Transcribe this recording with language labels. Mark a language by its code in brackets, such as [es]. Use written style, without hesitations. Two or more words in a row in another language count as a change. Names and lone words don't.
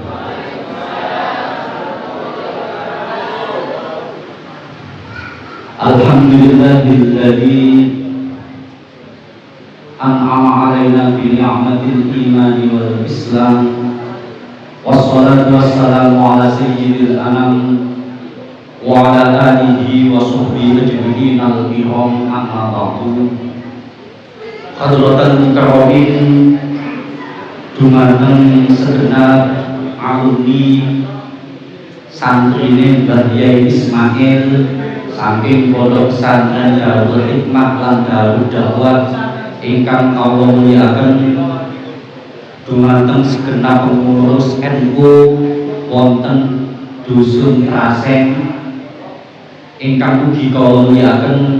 [ar] الحمد لله الذي أنعم علينا بنعمة الإيمان والإسلام. والصلاة والسلام على سيد الأنام وعلى آله وصحبه أجمعين الكرام أما بعد. حضرات كرام [jv] dumateng segenap alumni santrine Mbah Yai Ismail saking pondok pesantren Darul Hikmah lan Darul Dakwah ingkang kawula mulyakaken, dumateng segenap pengurus NU wonten dusun Traseng ingkang ugi kawula mulyakaken,